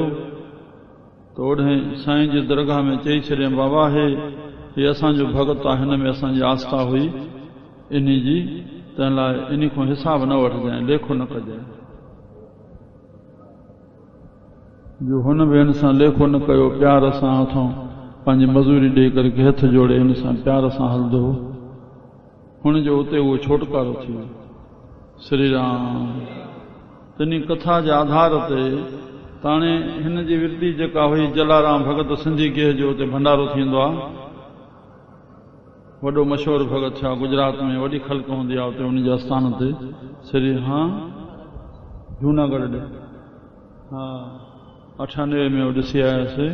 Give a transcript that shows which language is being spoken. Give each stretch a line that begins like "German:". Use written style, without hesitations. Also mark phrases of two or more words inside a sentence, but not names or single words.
Sindhi: त ओॾे साईं जे दरगाह में चई छॾियईं बाबा हे असांजो भगत आहे हिन में असांजी आस्था हुई इन जी तंहिं लाइ इन खां हिसाब न वठिजांइ लेखो न कजांइ। जो हुन बि हिन सां लेखो न कयो प्यार सां हथों पंहिंजी मज़ूरी ॾेई करे हथ जोड़े हिन सां प्यार सां हलंदो हो। हुनजो उते उहो छोटकारो थी वियो। श्री राम। तिनी कथा जे आधार ते ताणे हिन जी विरती जेका हुई जलाराम भगत सिंधी गेह जो उते भंडारो थींदो आहे। वॾो मशहूरु भगत छा गुजरात में वॾी ख़ल्क हूंदी आहे उते उनजे आस्थान ते। श्री हा जूनागढ़ ॾे हा 98 में ॾिसी आयासीं।